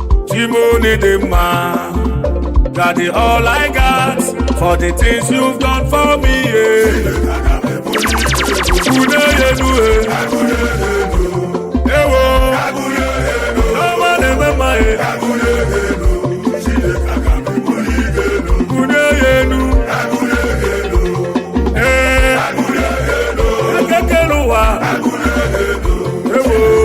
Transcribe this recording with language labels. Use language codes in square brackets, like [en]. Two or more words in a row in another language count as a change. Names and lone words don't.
[ig] Chi mụ, dị mma. [en] You are the all I got for the things you've done for me, yeah. [ig] Ude yenu, eh. Ewo. N'ọma na-eme mma, eh. Ude yenu. Eh. Ekeke n'ụwa. Ewo.